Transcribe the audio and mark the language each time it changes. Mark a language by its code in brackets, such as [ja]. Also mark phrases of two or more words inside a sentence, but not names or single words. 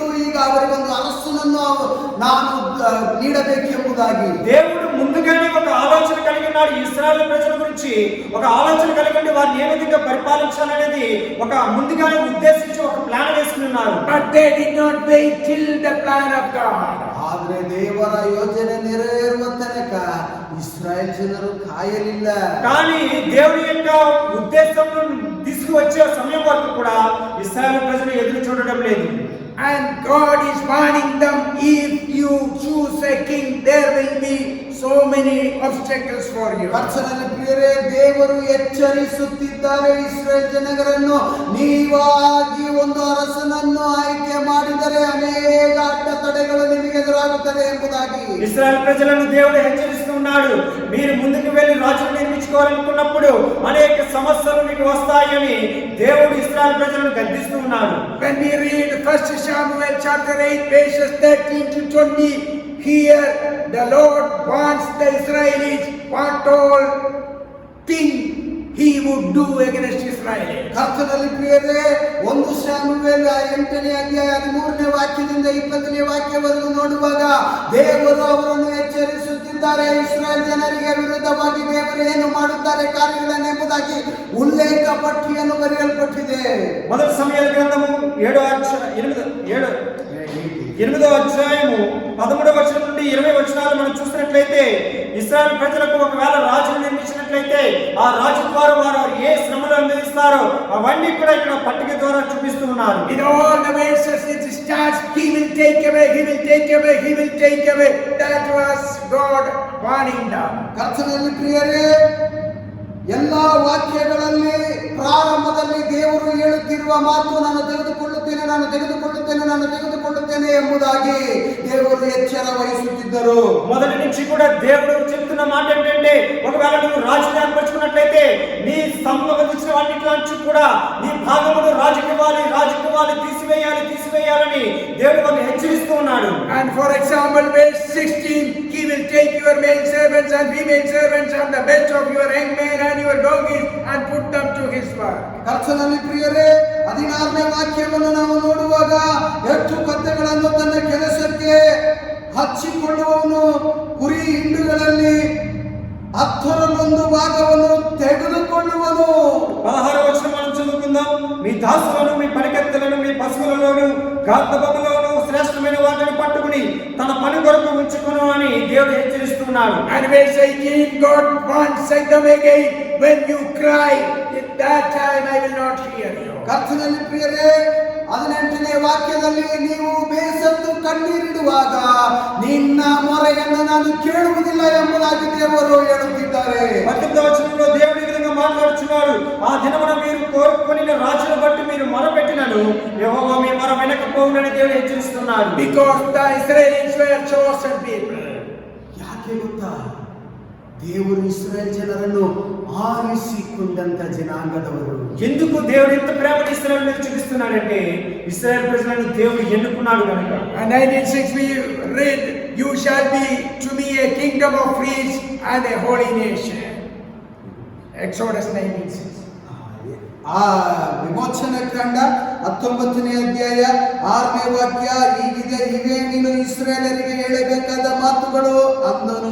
[kn] ಈಗ ಅವರಿಗೊಂದು ಅರಸನನ್ನು ನಾನು ನೀಡಬೇಕೆಂಬುದಾಗಿ [te] దేవుడు ముందుగానే ఒక ఆలోచన కలిగి ఉన్నాడు. ఇశ్రాయేలు ప్రజల గురించి ఒక ఆలోచన కలిగి ఉండి వారిని ఏ విధంగా పరిపాలించాలనేది ఒక ముందుగానే ఉద్దేశించి ఒక ప్లాన్ వేసుకున్నారు. [en] But they did not wait till the plan of God. [kn] ಆದ್ರೆ ದೇವರ ಯೋಜನೆ ನೆರವೇರುವ ತನಕ ಇಸ್ರಾಯೇಲ್ ಜನರು ಕಾಯಲಿಲ್ಲ. [te] కానీ దేవుని యొక్క ఉద్దేశం తీసుకువచ్చే సమయం వరకు కూడా ఇశ్రాయేలు ప్రజలు ఎదురు చూడడం లేదు. [en] And God is warning them, if you choose a king, there will be so many obstacles for you. [kn] ಕರ್ತನಲ್ಲಿ ಪ್ರಿಯರೇ, ದೇವರು ಎಚ್ಚರಿಸುತ್ತಿದ್ದಾರೆ ಇಸ್ರೇಲ್ ಜನರನ್ನು, ನೀವಾಗಿ ಒಂದು ಅರಸನನ್ನು ಆಯ್ಕೆ ಮಾಡಿದರೆ ಅನೇಕ ಅಡ್ಡತಡೆಗಳು ನಿಮಗೆ ಎದುರಾಗುತ್ತದೆ ಎಂಬುದಾಗಿ [te] ఇశ్రాయేలు ప్రజలను దేవుడు హెచ్చరిస్తున్నాడు. మీరు ముందుకు వెళ్ళి రాజును నిర్మించుకోవాలనుకున్నప్పుడు అనేక సమస్యలు మీకు వస్తాయని దేవుడు ఇశ్రాయేలు ప్రజలను గద్దిస్తూ ఉన్నాడు. [en] When we read 1 Samuel chapter 8 verses 13 to 20, here the Lord wants the Israelites what all thing he would do against Israel. [kn] ಕರ್ತನಲ್ಲಿ ಪ್ರಿಯರೇ, 1 ಶಾಮುವೇಲ 8ನೇ ಅಧ್ಯಾಯ 13ನೇ ವಾಕ್ಯದಿಂದ 20ನೇ ವಾಕ್ಯವರೆಗೂ ನೋಡುವಾಗ ದೇವರು ಅವರನ್ನು ಎಚ್ಚರಿಸುತ್ತಿದ್ದಾರೆ. ಇಸ್ರಾಯೇಲ್ ಜನರಿಗೆ ವಿರುದ್ಧವಾಗಿ ದೇವರು ಏನು ಮಾಡುತ್ತಾರೆ ಕಾರ್ಯಗಳನ್ನೆಂಬುದಾಗಿ ಉಲ್ಲೇಖ ಪಟ್ಟಿಯನ್ನು ಬರೆಯಲ್ಪಟ್ಟಿದೆ. [te] మొదటి సమూయేలు గ్రంథము 8వ అధ్యాయము 13వ వచనం నుండి 20 వచనాలు మనం చూసినట్లయితే ఇశ్రాయేలు ప్రజలకు ఒకవేళ రాజును నిర్మించినట్లయితే ఆ రాజు ద్వారా వారు ఏ శ్రమలు అనుభవిస్తారో అవన్నీ కూడా ఇక్కడ పట్టిక ద్వారా చూపిస్తూ ఉన్నారు. [en] In all the verses it starts, he will take away, he will take away, he will take away. That was God warning them. [kn] ಕರ್ತನಲ್ಲಿ ಪ್ರಿಯರೇ, ಎಲ್ಲಾ ವಾಕ್ಯಗಳಲ್ಲಿ ಪ್ರಾರಂಭದಲ್ಲಿ ದೇವರು ಹೇಳುತ್ತಿರುವ ಮಾತು ನಾನು ತೆಗೆದುಕೊಳ್ಳುತ್ತೇನೆ, ನಾನು ತೆಗೆದುಕೊಳ್ಳುತ್ತೇನೆ, ನಾನು ತೆಗೆದುಕೊಳ್ಳುತ್ತೇನೆ ಎಂಬುದಾಗಿ ದೇವರು ಎಚ್ಚರ ವಹಿಸುತ್ತಿದ್ದರು. [te] మొదటి నుంచి కూడా దేవుడు చెప్తున్న మాట ఏంటంటే ఒకవేళ నువ్వు రాజుని ఏర్పరచుకున్నట్లయితే నీ సంబంధించిన వాటిలో నుంచి కూడా నీ భాగమును రాజుకి ఇవ్వాలి, తీసివేయాలని దేవుడు వారిని హెచ్చరిస్తూ ఉన్నాడు. [en] And for example, verse 16, he will take your male servants and female servants and the best of your young men and your donkeys and put them to his work. [kn] ಕರ್ತನಲ್ಲಿ ಪ್ರಿಯರೇ, 16ನೇ ವಾಕ್ಯವನ್ನು ನಾವು ನೋಡುವಾಗ ಎತ್ತು ಕತ್ತೆಗಳನ್ನು ತನ್ನ ಕೆಲಸಕ್ಕೆ ಹಚ್ಚಿಕೊಳ್ಳುವವನು ಕುರಿ ಹಿಂಡುಗಳಲ್ಲಿ 10ರ 1 ಭಾಗವನ್ನು ತೆಗೆದುಕೊಳ್ಳುವನು. [te] దాసులను మీ పనికెత్తలను మీ పశువులలోను గార్ధబొమ్మలోను శ్రేష్టమైన వాటిని పట్టుకుని తన పని కొరకు ఉంచుకును అని దేవుడు హెచ్చరిస్తున్నాడు. [en] And verse 18, God wants them again. When you cry, at that time I will not hear you. [kn] ಕರ್ತನಲ್ಲಿ ಪ್ರಿಯರೇ, 18ನೇ ವಾಕ್ಯದಲ್ಲಿ ನೀವು ಬೇಸತ್ತು ಕಣ್ಣೀರಿಡುವಾಗ ನಿನ್ನ ಮೊರೆಯನ್ನು ನಾನು ಕೇಳುವುದಿಲ್ಲ ಎಂಬುದಾಗಿ ದೇವರು ಹೇಳುತ್ತಿದ್ದಾರೆ. [te] 19వ వచనంలో దేవుడు ఈ విధంగా మాట్లాడుచున్నాడు. ఆ దినమున మీరు కోరుకొనిన రాజును బట్టి మీరు మొరపెట్టినను యెహోవా మీ మొర వినకపోవునని దేవుడు హెచ్చరిస్తున్నాడు. [en] Because the Israelites were chosen people. [kn] ಯಾಕೆ ಗೊತ್ತಾ? ದೇವರು ಇಸ್ರಾಯೇಲ್ ಜನರನ್ನು ಆರಿಸಿಕೊಂಡಂತ ಜನಾಂಗದವರು. [te] ఎందుకు దేవుడు ఇంత ప్రేమను ఇశ్రాయేలు మీద చూపిస్తున్నాడంటే ఇశ్రాయేల్ ప్రజలను దేవుడు ఎన్నుకున్నాడు కనుక. [en] And 19:6 we read, you shall be to me a kingdom of priests and a holy nation. Exodus 19:6. [kn] ಆ ವಿಮೋಚನ ಕಾಂಡ 19ನೇ ಅಧ್ಯಾಯ 6ನೇ ವಾಕ್ಯ ಹೀಗಿದೆ, ಇವೇ ನೀನು ಇಸ್ರಾಯೇಲರಿಗೆ ಹೇಳಬೇಕಾದ ಮಾತುಗಳು ಅಂದನು.